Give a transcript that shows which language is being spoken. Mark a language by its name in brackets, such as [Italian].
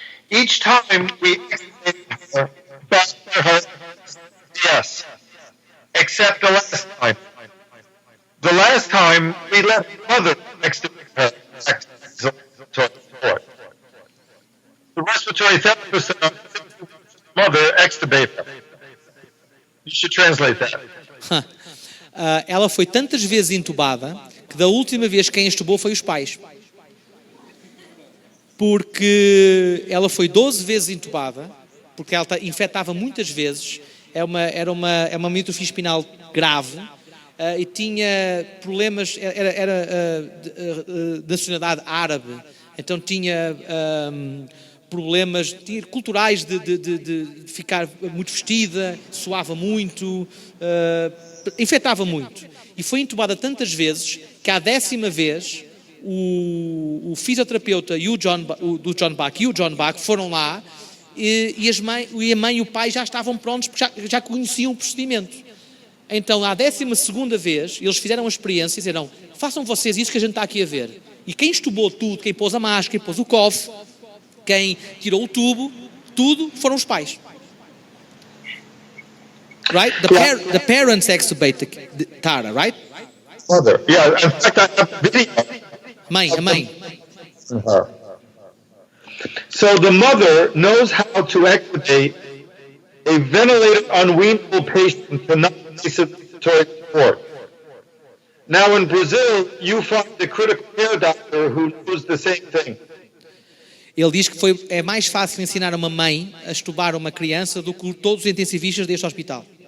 [English] Each time we extubated her, back to her, yes, except the last time. The last time we let her mother extubate her back to the support. The respiratory therapist and our mother extubate her. You should translate that. [Portuguese] Ela foi tantas vezes entubada que da última vez quem entubou foi os pais. Porque ela foi 12 vezes entubada, porque ela infectava muitas vezes, é uma miotrofia espinal grave, e tinha problemas, era de nacionalidade árabe, então tinha problemas culturais de ficar muito vestida, suava muito, infectava muito. E foi entubada tantas vezes que à 10ª vez o fisioterapeuta e o John Bach foram lá e a mãe e o pai já estavam prontos porque já conheciam o procedimento. Então, à 12ª vez, eles fizeram a experiência e disseram: façam vocês isso que a gente está aqui a ver. E quem estubou tudo, quem pôs a máscara, quem pôs o cofre, quem tirou o tubo, tudo foram os pais. [English] Right? The parents extubate Tara, right? Mother. Yeah, in fact, I have a video. [Portuguese] A mãe. [English] So the mother knows how to extubate a ventilated unweanable patient to non-invasive respiratory support. Now in Brazil, you find a critical care doctor who knows the same thing. [Portuguese] Ele diz que é mais fácil ensinar uma mãe a estubar uma criança do que todos os intensivistas deste hospital.